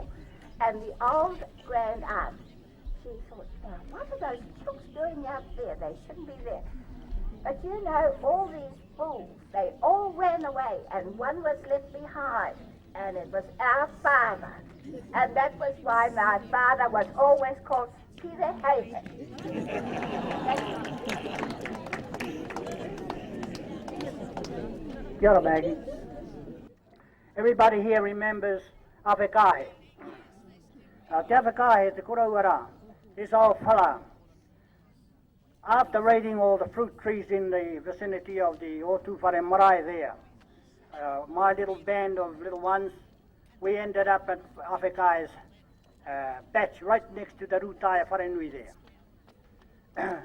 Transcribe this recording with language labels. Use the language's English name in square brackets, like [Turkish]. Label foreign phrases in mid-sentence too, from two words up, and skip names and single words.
[English] And the old grand aunt, she thought, now what are those chooks doing out there? They shouldn't be there. But you know, all these fools, they all ran away and one was left behind. And it was our father. And that was why my father was always called Peter Haven. [Māori] Kia ora, Maggie. [English] Everybody here remembers Awhekahe. [Māori] Te Awhekahe, te korauara, [English] this old fella, after raiding all the fruit trees in the vicinity of the Otu Whare Marae there, my little band of little ones, we ended up at Awhekahe's patch right next to the Rūtaia Wharenui there.